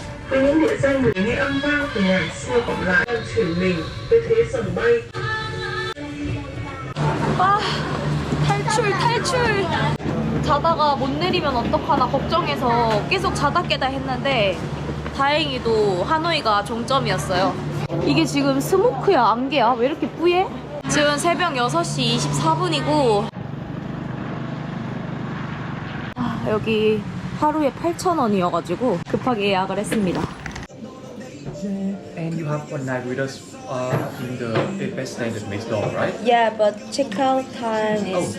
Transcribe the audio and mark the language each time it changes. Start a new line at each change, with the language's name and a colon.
Vietnamese: Với những địa danh người nghe âm vang từ ngàn xưa vọng lại đang chuyển mình với thế sầm bay.
Korean: 아, 탈출. 자다가 못 내리면 어떡하나 걱정해서 계속 자다 깨다 했는데 다행히도 하노이가 종점이었어요. 이게 지금 스모크야, 안개야? 왜 이렇게 뿌예? 지금 새벽 6시 24분이고 여기 하루에 8,000원이어가지고 급하게 예약을 했습니다.
English: And you have one night with us in the best standard next door, right? Yeah, but checkout time is